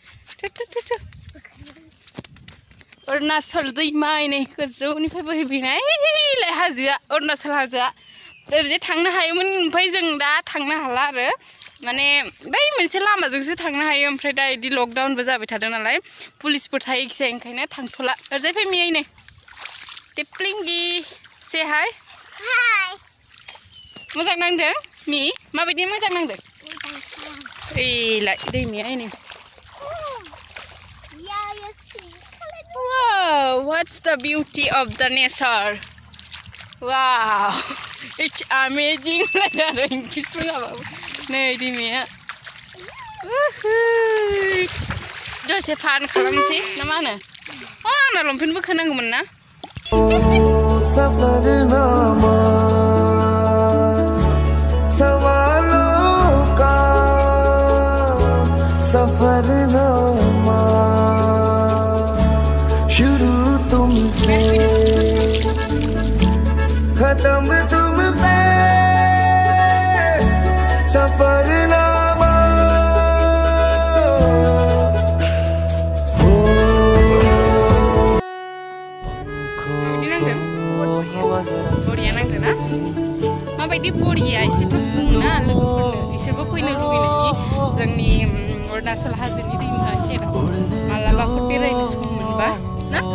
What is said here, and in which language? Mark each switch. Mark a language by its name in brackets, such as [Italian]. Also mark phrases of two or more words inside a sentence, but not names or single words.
[Bodo] अरुणाचल दैमा नै गोजौनिफ्राय बोहैबोनाय हाजोआ अरुणाचल हाजोआ ओरैजाय थांनो हायोमोन ओमफ्राय जों दा थांनो हाला आरो माने बै मोनसे लामाजोंसो थांनो हायो ओमफ्राय दा बिदि लकडाउनबो जाबाय थादों नालाय पुलिसफोर थायो खिजाय ओंखायनो थांथ'ला ओरैजाय फैमियै नै टिप्लिंगि से हाय मोजां नांदों माबायदि मोजां नांदों ओइलाय दैमाया नै [English] Wow, what's the beauty of the nature? Wow, it's amazing. [Bodo] नै दैमाया दसे फान खालामसै ना मा होनो आंना लंपेन्ट बोखोनांगौमोन ना [Hindi] शुरू तुमसे खत्म तुम पे सफरनामा [Bodo] बरिया नांदों ना माबायदि बरिया एसेथ' बुंना लोगोफोरनो बिसोरबो फैनो लुगैनायनि जोंनि अरुणाचल हाजोनि दैमा सेराव मालाबाफोर बेरायनो सम मोनबा ना